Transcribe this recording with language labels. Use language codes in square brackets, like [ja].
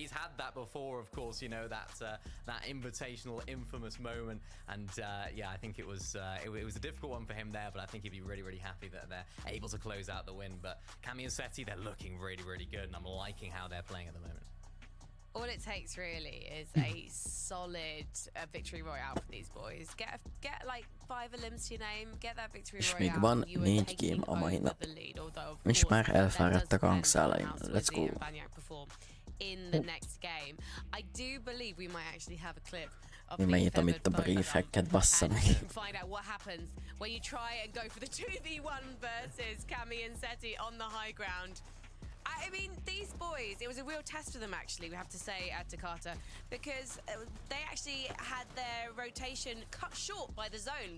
[en] He's had that before, of course, that invitational, infamous moment, and yeah, I think it was a difficult one for him there, but I think he'd be really happy that they're able to close out the win. But Cammy and Seti, they're looking really good, and I'm liking how they're playing at the moment. All it takes really is a solid victory royale for these boys. Get like 5 elims to your name, get that victory [hu] És [en] royale. [hu] még van 4 game a mai nap. És már elfáradtak a hangszálaim. [en] Let's go. In the next game, I do believe we might actually have a clip of [hu] Mi megnyitom itt a briefeket, bassza meg. [en] Find out what happens when you try and go for the 2v1 versus Cammy and Seti on the high ground. I mean, these boys, it was a real test for them, actually, we have to say, at Takata, because they actually had their rotation cut short by the zone.